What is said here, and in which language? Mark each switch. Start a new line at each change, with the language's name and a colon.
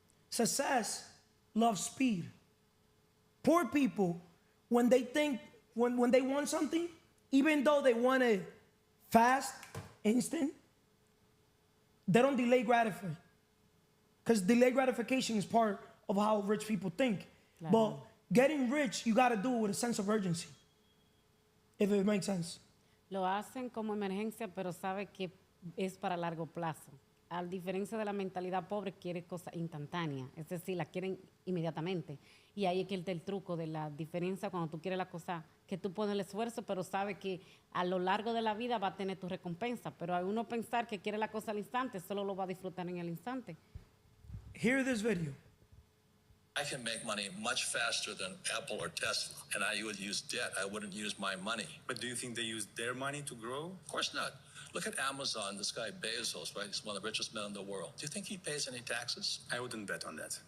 English: Success loves speed. Poor people, when they think, when they want something, even though they want it fast, instant, they don't delay gratify. Because delayed gratification is part of how rich people think.
Spanish: Claro.
English: But getting rich, you got to do it with a sense of urgency, if it makes sense.
Spanish: Lo hacen como emergencia, pero sabe que es para largo plazo. A diferencia de la mentalidad pobre, quiere cosas instantáneas. Es decir, la quieren inmediatamente. Y ahí es que está el truco de la diferencia cuando tú quieres la cosa, que tú pones el esfuerzo, pero sabes que a lo largo de la vida va a tener tu recompensa. Pero a uno pensar que quiere la cosa al instante, solo lo va a disfrutar en el instante.
English: Hear this video. I can make money much faster than Apple or Tesla, and I would use debt. I wouldn't use my money. But do you think they use their money to grow? Of course not. Look at Amazon, this guy Bezos, right? He's one of the richest men in the world. Do you think he pays any taxes? I wouldn't bet on that.